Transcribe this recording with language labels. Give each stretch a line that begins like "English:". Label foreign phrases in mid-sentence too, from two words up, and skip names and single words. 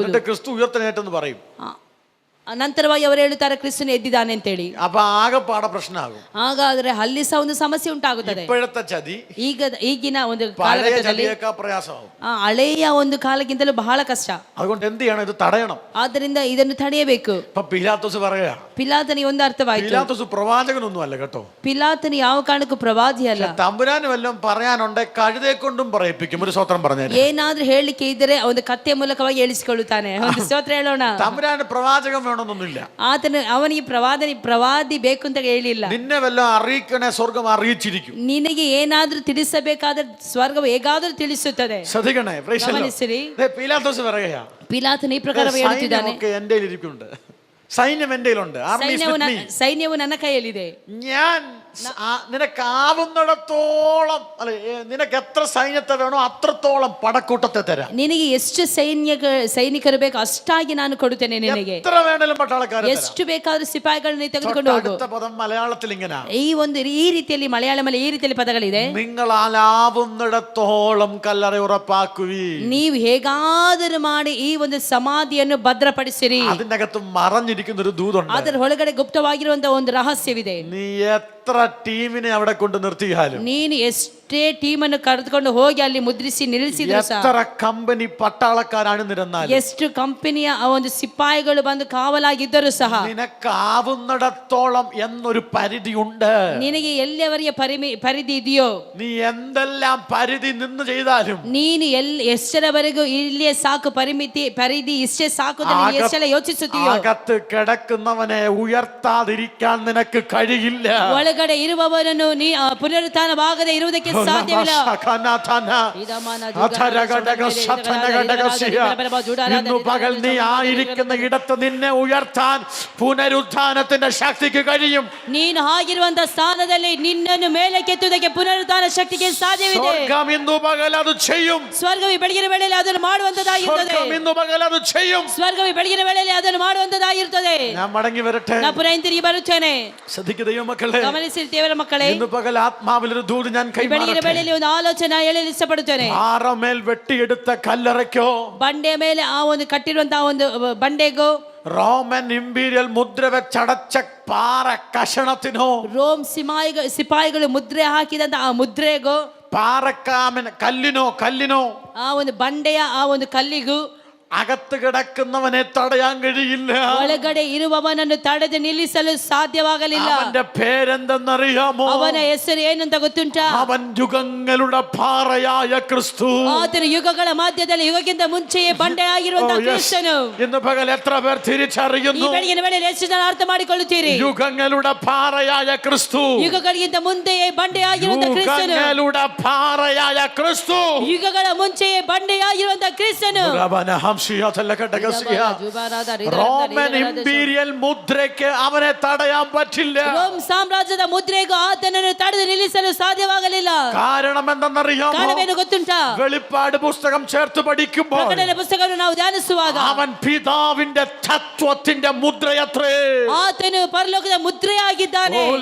Malayalam: എന്നിട്ട് ക്രിസ്തു ഉയർത്തെഴുന്നേറ്റെന്ന് പറയും.
Kannada: ನಂತರವಾಗಿ ಅವರು ಹೇಳುತ್ತಾರೆ ಕ್ರಿಸ್ತನು ಎದ್ದಿದ್ದಾನೆ ಅಂತೇಳಿ.
Malayalam: അപ്പൊ ആകെപ്പാട പ്രശ്നമാകും.
Kannada: ಹಾಗಾದ್ರೆ ಅಲ್ಲಿ ಸಹ ಒಂದು ಸಮಸ್ಯೆ ಉಂಟಾಗುತ್ತದೆ.
Malayalam: ഇപ്പോഴത്തെ ചതി
Kannada: ಈಗಿನ ಒಂದು
Malayalam: പഴയ ചതിയേക്കാൾ പ്രയാസമാകും.
Kannada: ಹಳೆಯ ಒಂದು ಕಾಲಕ್ಕಿಂತಲೂ ಬಹಳ ಕಷ್ಟ.
Malayalam: അതുകൊണ്ട് എന്ത് ചെയ്യണം? ഇത് തടയണം.
Kannada: ಆದ್ದರಿಂದ ಇದನ್ನು ತಡೆಯಬೇಕು.
Malayalam: ഇപ്പൊ പീലാത്തോസ് പറയാ,
Kannada: ಪಿಲಾತನಿಗೆ ಒಂದು ಅರ್ಥವಾಯಿತು.
Malayalam: പീലാത്തോസ് പ്രവാചകനൊന്നും അല്ല കേട്ടോ.
Kannada: ಪಿಲಾತನು ಯಾವ ಕಾರಣಕ್ಕೂ ಪ್ರವಾದಿ ಅಲ್ಲ.
Malayalam: തമ്പുരാന് വല്ലതും പറയാനുണ്ടെ കഴുതയെ കൊണ്ടും പറയിപ്പിക്കും. ഒരു സ്തോത്രം പറഞ്ഞു.
Kannada: ಏನಾದ್ರೂ ಹೇಳಲಿಕ್ಕೆ ಇದ್ದರೆ ಒಂದು ಕತ್ತೆ ಮೂಲಕವಾಗಿ ಹೇಳಿಸಿಕೊಳ್ಳುತ್ತಾನೆ. ಒಂದು ಸ್ತೋತ್ರ ಹೇಳೋಣ.
Malayalam: തമ്പുരാന് പ്രവാചകം വേണമെന്നൊന്നുമില്ല.
Kannada: ಅವನಿಗೆ ಪ್ರವಾದಿ ಬೇಕು ಅಂತ ಹೇಳಿಲ್ಲ.
Malayalam: നിന്നെ വല്ലതും അറിയിക്കണേ, സ്വർഗം അറിയിച്ചിരിക്കും.
Kannada: ನಿನಗೆ ಏನಾದ್ರೂ ತಿಳಿಸಬೇಕಾದ್ರೆ ಸ್ವರ್ಗವು ಹೇಗಾದ್ರೂ ತಿಳಿಸುತ್ತದೆ.
Malayalam: ശ്രദ്ധിക്കണേ.
Kannada: ಗಮನಿಸಿರಿ.
Malayalam: പീലാത്തോസ് പറയാ,
Kannada: ಪಿಲಾತನು ಈ ಪ್ರಕಾರ ಹೇಳುತ್ತಿದ್ದಾನೆ,
Malayalam: എന്റെ ഇരിക്കുന്നുണ്ട്. സൈന്യം എൻ്റെ കയ്യിലുണ്ട്.
English: Army is with me.
Kannada: ಸೈನ್ಯವು ನನ್ನ ಕೈಯಲ್ಲಿದೆ.
Malayalam: ഞാൻ നിനക്കാവുന്നിടത്തോളം അല്ലെ, നിനക്ക് എത്ര സൈന്യത്തെ വേണോ അത്രത്തോളം പടക്കൂട്ടത്തെ തരാം.
Kannada: ನಿನಗೆ ಎಷ್ಟು ಸೈನಿಕರು ಬೇಕು ಅಷ್ಟಾಗಿ ನಾನು ಕೊಡುತ್ತೇನೆ. ನಿನಗೆ
Malayalam: എത്ര വേണേലും പട്ടാളക്കാരെ
Kannada: ಎಷ್ಟು ಬೇಕಾದ್ರೂ ಸಿಪಾಯಿಗಳನ್ನ ತೆಗೆದುಕೊಂಡು ಹೋಗು.
Malayalam: അടുത്ത പദം മലയാളത്തിൽ ഇങ്ങനെ,
Kannada: ಈ ರೀತಿಯಲ್ಲಿ ಮಲಯಾಳಮಲ್ಲಿ ಈ ರೀತಿಯಲ್ಲಿ ಪದಗಳಿದೆ.
Malayalam: നിങ്ങളാലാവുന്നിടത്തോളം കല്ലറ ഉറപ്പാക്കുവി.
Kannada: ನೀವು ಹೇಗಾದರೂ ಮಾಡಿ ಈ ಒಂದು ಸಮಾಧಿಯನ್ನು ಭದ್ರಪಡಿಸಿರಿ.
Malayalam: അതിന്റെ അകത്ത് മറഞ്ഞിരിക്കുന്ന ഒരു ദൂതുണ്ട്.
Kannada: ಅದರ ಒಳಗಡೆ ಗುಪ್ತವಾಗಿರುವಂತಹ ಒಂದು ರಹಸ್ಯವಿದೆ.
Malayalam: നീ എത്ര ടീമിനെ അവിടെ കൊണ്ട് നിർത്തിയാലും,
Kannada: ನೀನು ಎಷ್ಟೇ ಟೀಮನ್ನು ಕರೆದುಕೊಂಡು ಹೋಗಿ ಅಲ್ಲಿ ಮುದ್ರಿಸಿ ನಿಲ್ಲಿಸಿದ್ರು ಸಹ,
Malayalam: എത്ര കമ്പനി പട്ടാളക്കാരാണ് നിരന്നാലും,
Kannada: ಎಷ್ಟು ಕಂಪನಿಯ ಆ ಒಂದು ಸಿಪಾಯಿಗಳು ಬಂದು ಕಾವಲಾಗಿದ್ದರೂ ಸಹ,
Malayalam: നിനക്കാവുന്നിടത്തോളം എന്നൊരു പരിധിയുണ്ട്.
Kannada: ನಿನಗೆ ಎಲ್ಲಿಯವರೆಗೆ ಪರಿಧಿ ಇದೆಯೋ,
Malayalam: നീ എന്തെല്ലാം പരിധി നിന്ന് ചെയ്താലും,
Kannada: ನೀನು ಎಷ್ಟರವರೆಗೂ ಇಲ್ಲಿಯೇ ಸಾಕು, ಪರಿಧಿ ಇಷ್ಟೇ ಸಾಕು ಅಂತ ನೀನು ಎಷ್ಟೆಲ್ಲ ಯೋಚಿಸುತ್ತೀಯೋ,
Malayalam: അകത്ത് കിടക്കുന്നവനെ ഉയർത്താതിരിക്കാൻ നിനക്ക് കഴിയില്ല.
Kannada: ಒಳಗಡೆ ಇರುವವನನ್ನು ನೀ ಪುನರುತ್ಥಾನವಾಗದೆ ಇರುವುದಕ್ಕೆ ಸಾಧ್ಯವಿಲ್ಲ.
Malayalam: ഇന്നു പകൽ നീ ആയിരിക്കുന്ന ഇടത്ത് നിന്നെ ഉയർത്താൻ പുനരുത്ഥാനത്തിന്റെ ശക്തിക്ക് കഴിയും.
Kannada: ನೀನು ಆಗಿರುವಂತ ಸ್ಥಾನದಲ್ಲಿ ನಿನ್ನನ್ನು ಮೇಲಕ್ಕೆತ್ತುವುದಕ್ಕೆ ಪುನರುತ್ಥಾನ ಶಕ್ತಿಗೆ ಸಾಧ್ಯವಿದೆ.
Malayalam: സ്വർഗ്ഗം ഇന്നു പകൽ അത് ചെയ്യും.
Kannada: ಸ್ವರ್ಗವು ಬೆಳಗಿನ ವೇಳೆಯಲ್ಲಿ ಅದನ್ನು ಮಾಡುವಂತದ್ದಾಗಿರುತ್ತದೆ.
Malayalam: സ്വർഗ്ഗം ഇന്നു പകൽ അത് ചെയ്യും.
Kannada: ಸ್ವರ್ಗವು ಬೆಳಗಿನ ವೇಳೆಯಲ್ಲಿ ಅದನ್ನು ಮಾಡುವಂತದ್ದಾಗಿರುತ್ತದೆ.
Malayalam: ഞാൻ മടങ്ങി വരട്ടെ.
Kannada: ನಾನು ಪುನಃ ಹಿಂತಿರುಗಿ ಬರುತ್ತೇನೆ.
Malayalam: ശ്രദ്ധിക്കുക ദൈവമക്കളെ,
Kannada: ಗಮನಿಸಿ ದೇವರ ಮಕ್ಕಳೇ,
Malayalam: ഇന്നു പകൽ ആത്മാവിൽ ഒരു ദൂത് ഞാൻ
Kannada: ಬೆಳಗಿನ ವೇಳೆಯಲ್ಲಿ ಒಂದು ಆಲೋಚನೆ ಹೇಳಲು ಇಷ್ಟಪಡುತ್ತೇನೆ.
Malayalam: പാറമേൽ വെട്ടിയെടുത്ത കല്ലറയ്ക്കോ,
Kannada: ಬಂಡೆಯ ಮೇಲೆ ಆ ಒಂದು ಕಟ್ಟಿರುವಂತಹ ಒಂದು ಬಂಡೆಗೋ,
Malayalam: റോമൻ ഇമ്പീരിയൽ മുദ്ര വെച്ചടച്ച പാറ കഷണത്തിനോ,
Kannada: ರೋಮ್ ಸಿಪಾಯಿಗಳು ಮುದ್ರೆ ಹಾಕಿದಂತ ಆ ಮುದ್ರೆಗೋ,
Malayalam: കല്ലിനോ
Kannada: ಆ ಒಂದು ಬಂಡೆಯ ಆ ಒಂದು ಕಲ್ಲಿಗೂ
Malayalam: അകത്ത് കിടക്കുന്നവനെ തടയാൻ കഴിയില്ല.
Kannada: ಒಳಗಡೆ ಇರುವವನನ್ನು ತಡೆದು ನಿಲ್ಲಿಸಲು ಸಾಧ್ಯವಾಗಲಿಲ್ಲ.
Malayalam: അവന്റെ പേരെന്തെന്നറിയാമോ?
Kannada: ಅವನ ಹೆಸರು ಏನಂತ ಗೊತ್ತುಂಟಾ?
Malayalam: അവൻ യുഗങ്ങളുടെ പാറയായ ക്രിസ്തു.
Kannada: ಆತನ ಯುಗಗಳ ಮಧ್ಯದಲ್ಲಿ ಯುಗಕ್ಕಿಂತ ಮುಂಚೆಯೇ ಬಂಡೆಯಾಗಿರುವಂತಹ ಕ್ರಿಸ್ತನು.
Malayalam: ഇന്ന് പകൽ എത്ര പേർ
Kannada: ಈ
Malayalam: തിരിച്ചറിയുന്നു?
Kannada: ಬೆಳಗಿನ ವೇಳೆಯಲ್ಲಿ ಎಷ್ಟು ಜನ ಅರ್ಥ ಮಾಡಿಕೊಳ್ಳುತ್ತೀರಿ?
Malayalam: യുഗങ്ങളുടെ പാറയായ ക്രിസ്തു,
Kannada: ಯುಗಗಳಿಗಿಂತ ಮುಂದೆಯೇ ಬಂಡೆಯಾಗಿರುವಂತಹ ಕ್ರಿಸ್ತನು,
Malayalam: യുഗങ്ങളുടെ പാറയായ ക്രിസ്തു,
Kannada: ಯುಗಗಳ ಮುಂಚೆಯೇ ಬಂಡೆಯಾಗಿರುವಂತಹ ಕ್ರಿಸ್ತನು.
Malayalam: റോമൻ ഇമ്പീരിയൽ മുദ്രയ്ക്ക് അവനെ തടയാൻ പറ്റില്ല.
Kannada: ರೋಮ್ ಸಾಮ್ರಾಜ್ಯದ ಮುದ್ರೆಗೂ ಆತನನ್ನು ತಡೆದು ನಿಲ್ಲಿಸಲು ಸಾಧ್ಯವಾಗಲಿಲ್ಲ.
Malayalam: കാരണം എന്തെന്നറിയാമോ?
Kannada: ಕಾರಣವೇನು ಗೊತ್ತುಂಟಾ?
Malayalam: വെളിപ്പാട് പുസ്തകം ചേർത്ത് പഠിക്കുമ്പോൾ
Kannada: ಪ್ರಕಟಣೆ ಪುಸ್ತಕವನ್ನು ನಾವು ಧ್ಯಾನಿಸುವಾಗ
Malayalam: അവൻ പിതാവിന്റെ തത്വത്തിന്റെ മുദ്രയത്രേ.
Kannada: ಆತನು ಪರಲೋಕದ ಮುದ್ರೆಯಾಗಿದ್ದಾನೆ.